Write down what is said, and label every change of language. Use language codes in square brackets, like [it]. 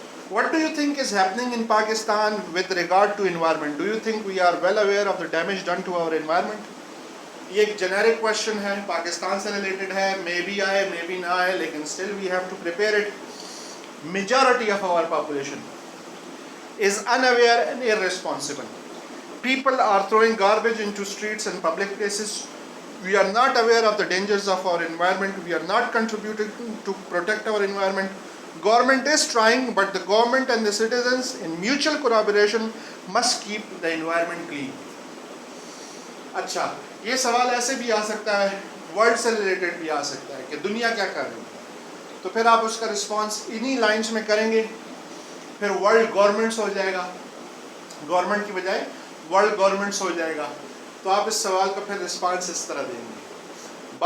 [en] What do you think is happening in Pakistan with regard to environment? Do you think we are well aware of the damage done to our environment? یہ ایک generic question ہے، پاکستان سے related ہے، may be آئے may be نہ آئے، لیکن still we have to prepare it. Majority of our population is unaware and irresponsible. People are throwing garbage into streets and public places. We are not aware of the dangers of our environment. We are not contributing to protect our environment. Government is trying, but the government and the citizens in mutual collaboration must keep the environment clean. [hi] अच्छा, ये सवाल ऐसे भी आ सकता है, world से related भी आ सकता है कि दुनिया क्या कर रही है, तो फिर आप उसका रिस्पांस इन्हीं लाइंस में करेंगे, फिर वर्ल्ड गवर्नमेंट्स हो जाएगा, गवर्नमेंट की बजाय वर्ल्ड गवर्नमेंट्स हो जाएगा, तो आप इस सवाल का फिर रिस्पांस इस तरह देंगे।